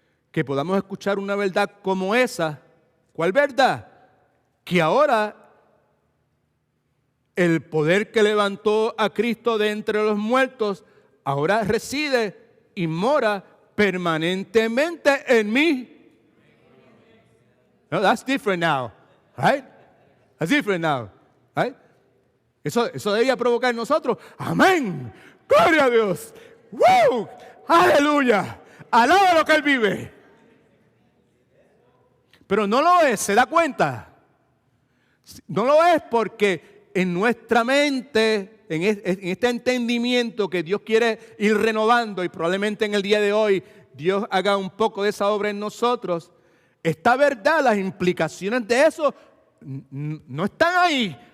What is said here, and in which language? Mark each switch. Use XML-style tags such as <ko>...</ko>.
<es>Que podamos escuchar una verdad como esa. ¿Cuál verdad? Que ahora el poder que levantó a Cristo de entre los muertos, ahora reside y mora permanentemente en mí.</es> <en>No, that's different now, right? That's different now, right?</en> <es>Eso debía provocar en nosotros, amén, gloria a Dios, ¡wow! Aleluya, alaba lo que Él vive. Pero no lo es, ¿se da cuenta? No lo es porque en nuestra mente, en este entendimiento que Dios quiere ir renovando y probablemente en el día de hoy Dios haga un poco de esa obra en nosotros, esta verdad, las implicaciones de eso no están ahí.</es>